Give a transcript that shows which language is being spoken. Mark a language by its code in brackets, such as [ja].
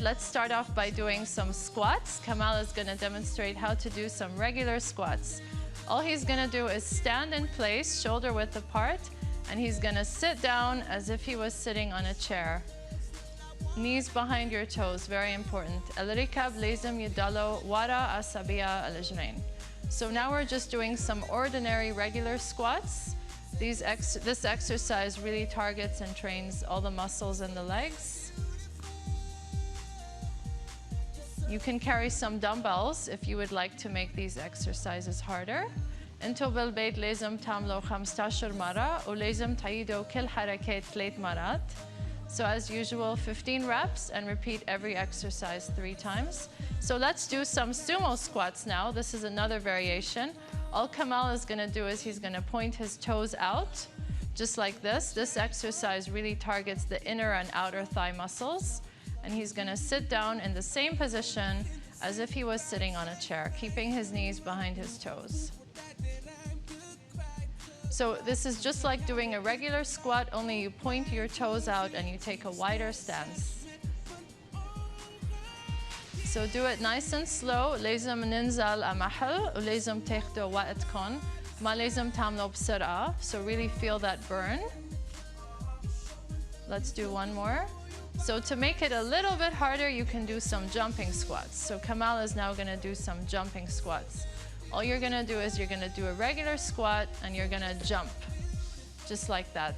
[en] Let's start off by doing some squats. Kamal is going to demonstrate how to do some regular squats. All he's going to do is stand in place, shoulder width apart, and he's going to sit down as if he was sitting on a chair. Knees behind your toes, very important. [ar] الركب لازم يضلوا وراء أصابع الرجلين. [en] So now we're just doing some ordinary regular squats. This exercise really targets and trains all the muscles in the legs. You can carry some dumbbells if you would like to make these exercises harder. [ar] انتو بالبيت لازم تعملوا 15 مرة ولازم تعيدوا كل حركات 3 مرات. [en] So as usual, 15 reps and repeat every exercise 3 times. So let's do some sumo squats now. This is another variation. All Kamal is going to do is he's going to point his toes out, just like this. This exercise really targets the inner and outer thigh muscles. And he's going to sit down in the same position as if he was sitting on a chair, keeping his knees behind his toes. So this is just like doing a regular squat, only you point your toes out and you take a wider stance. So do it nice and slow. [ar] لازم ننزل محل ولازم تاخدوا وقتكم. ما لازم تعملوا بسرعة. [en] So really feel that burn. Let's do one more. So to make it a little bit harder, you can do some jumping squats. So Kamal is now going to do some jumping squats. All you're going to do is you're going to do a regular squat and you're going to jump, just like that.